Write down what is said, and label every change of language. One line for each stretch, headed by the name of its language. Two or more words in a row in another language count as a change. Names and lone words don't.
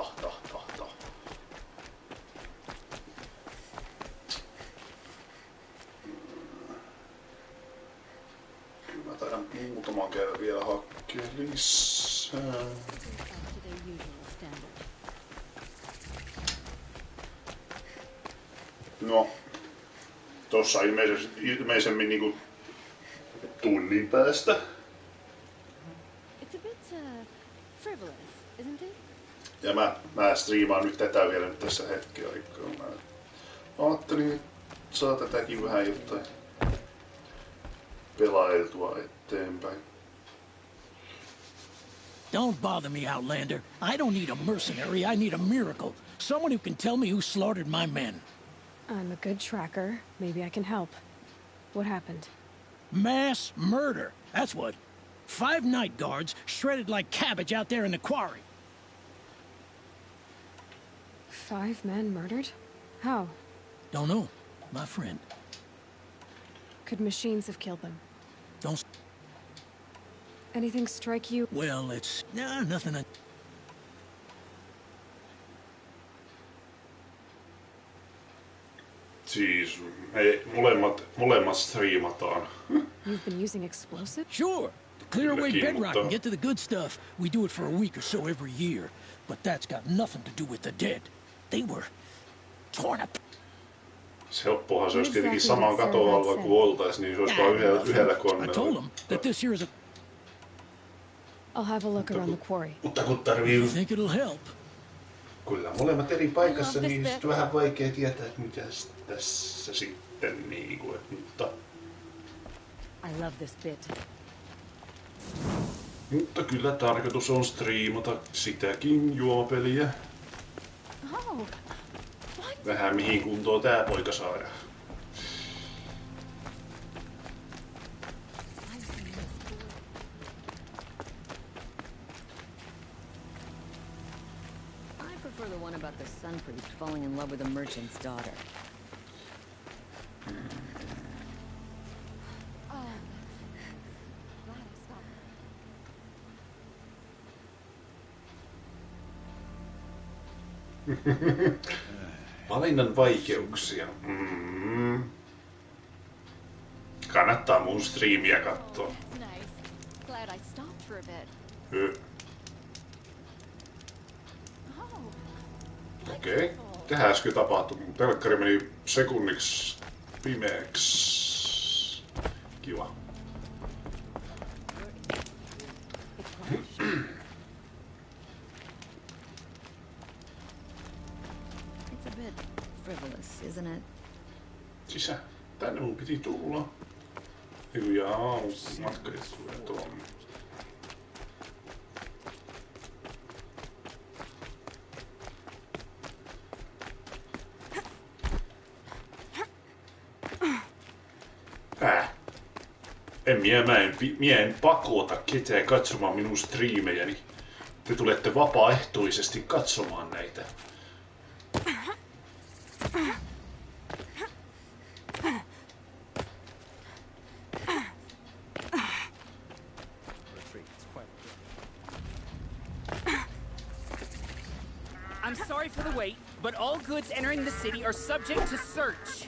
Finnish: Kyllä mä taidan muutaman kerran vielä hakea lisää. No. Tossa ilmeisemmin niinku tunnin päästä.
English: It's a bit frivolous, isn't it?
Finnish: Ja mä striimaan nyt tätä vielä nyt tässä hetken aikaa. Mä ajattelin, että saa tätäkin vähän jotain pelailtua eteenpäin.
English: Don't bother me, Outlander. I don't need a mercenary, I need a miracle. Someone who can tell me who slaughtered my men. I'm a good tracker. Maybe I can help. What happened? Mass murder, that's what. 5 night guards shredded like cabbage out there in the quarry. 5 men murdered? How? Don't know, my friend. Could machines have killed them? Don't... Anything strike you? Well, it's... nothing...
Finnish: Siis molemmat striimataan.
English: You've been using explosives? Sure. To clear away bedrock and get to the good stuff. We do it for a week or so every year. But that's got nothing to do with the dead. They were torn up.
Finnish: Se helppohan se olisi tietenkin saman katon alla kuin oltais, niin se olisi vaan yhdellä koneella.
English: I told him that this here is a... I'll have a look around the quarry.
Finnish: Mutta kun tarvii...
English: Think it'll help.
Finnish: Kyllä molemmat eri paikassa, niin sitten vähän vaikea tietää, että mitä tässä sitten niinku, mutta...
English: I love this bit.
Finnish: Mutta kyllä tarkoitus on striimata sitäkin juomapeliä.
English: Oh.
Finnish: Vähän mihin kuntoon tää poika saadaan.
English: The one about the sun priest falling in love with a merchant's daughter.
Finnish: Valinnan vaikeuksia. Kannattaa mun striimiä katsoa.
English: Glad I stopped for a bit.
Finnish: Okei. Tähän äsken tapahtui. Mun telkkari meni sekunniksi pimeäksi. Kiva.
English: It's a bit frivolous, isn't it?
Finnish: Sisä. Tänne mun piti tulla. Jaa, matkajat tulee tuonne. Mä en pakota ketään katsomaan minun striimejäni. Te tulette vapaaehtoisesti katsomaan näitä.
English: I'm sorry for the wait, but all goods entering the city are subject to search.